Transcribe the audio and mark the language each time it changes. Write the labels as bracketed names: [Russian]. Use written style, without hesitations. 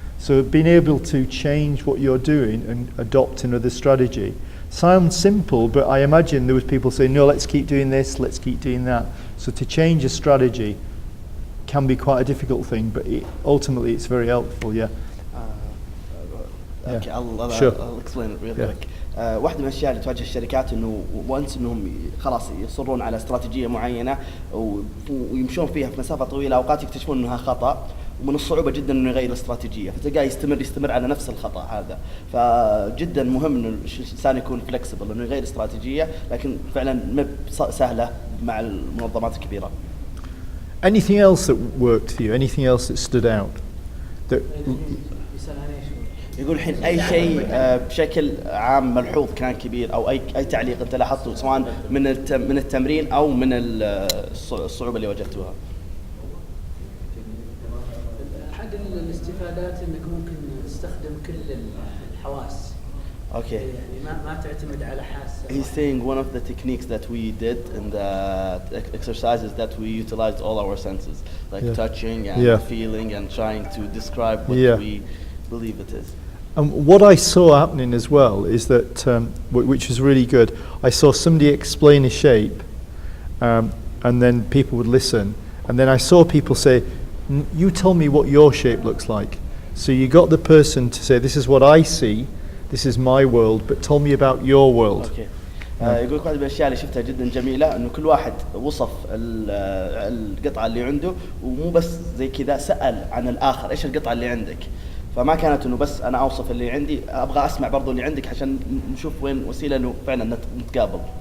[English] So being able to change what you're doing and adopt another strategy sounds simple, but I imagine there was people saying, no, let's keep doing this, let's keep doing that. So to change a strategy can be quite a difficult thing, but ultimately it's very helpful, yeah. Okay, I'll Sure. explain it real Yeah. quick. [Arabic] واحدة من الأشياء اللي تواجه الشركات إنه وانس إنهم خلاص يصرون على استراتيجية معينة ويمشون فيها في مسافة طويلة، أوقات يكتشفون إنها خطأ، ومن الصعوبة جدا إنه يغير الاستراتيجية، فتلقاه يستمر على نفس الخطأ هذا. فجدا مهم إنه الإنسان يكون فلكسبل، إنه يغير استراتيجية، لكن فعلا ما سهلة مع المنظمات الكبيرة. [English] Anything else that worked for you? Anything else that stood out? That [Arabic] يقول الحين أي شيء بشكل عام ملحوظ كان كبير، أو أي تعليق أنت لاحظته سواء من التمرين أو من الصعوبة اللي واجهتوها. أحد الاستفادات إنك ممكن تستخدم كل الحواس. [English] Okay. [Arabic] يعني ما تعتمد على حاسة. [English] He's saying one of the techniques that we did in the exercises that we utilized all our senses, like touching and feeling and trying to describe what we believe it is. And what I saw happening as well is that, which was really good, I saw somebody explain a shape, and then people would listen, and then I saw people say, you tell me what your shape looks like. So you got the person to say, this is what I see, this is my world, but tell me about your world. Okay. [Arabic] يقول واحدة من الأشياء اللي شفتها جدا جميلة إنه كل واحد وصف القطعة اللي عنده، ومو بس زي كذا سأل عن الآخر إيش القطعة اللي عندك. فما كانت إنه بس أنا أوصف اللي عندي، أبغى أسمع برضو اللي عندك عشان نشوف وين وسيلة إنه فعلا نتقابل.